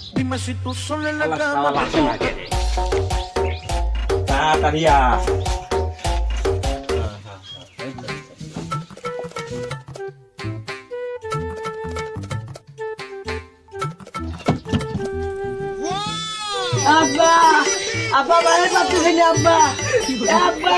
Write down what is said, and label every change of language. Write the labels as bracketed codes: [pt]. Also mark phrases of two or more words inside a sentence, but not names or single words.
[es] Dime si tú sola en la Alas, cama alas, te alas. toca. [bn] তাড়াতাড়ি আস। আব্বা আব্বা বাইরে পাচ্ছি না আব্বা আব্বা